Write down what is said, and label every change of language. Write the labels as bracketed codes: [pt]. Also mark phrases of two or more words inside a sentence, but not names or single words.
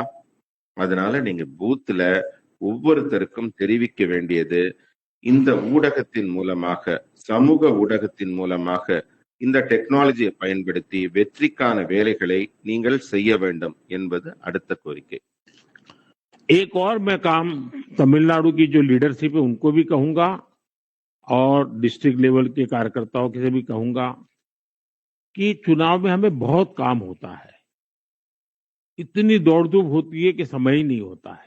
[ta] அதனால நீங்க பூத்துல ஒவ்வொருத்தருக்கும் தெரிவிக்க வேண்டியது, இந்த ஊடகத்தின் மூலமாக, சமூக ஊடகத்தின் மூலமாக இந்த டெக்னாலஜியை பயன்படுத்தி வெற்றிக்கான வேலைகளை நீங்கள் செய்ய வேண்டும் என்பது அடுத்த கோரிக்கை. [hi] एक और मैं काम तमिलनाडु की जो लीडरशिप है उनको भी कहूंगा और [en] district level [hi] के कार्यकर्ताओं से भी कहूंगा कि चुनाव में हमें बहुत काम होता है, इतनी दौड़-धूप होती है कि समय ही नहीं होता है।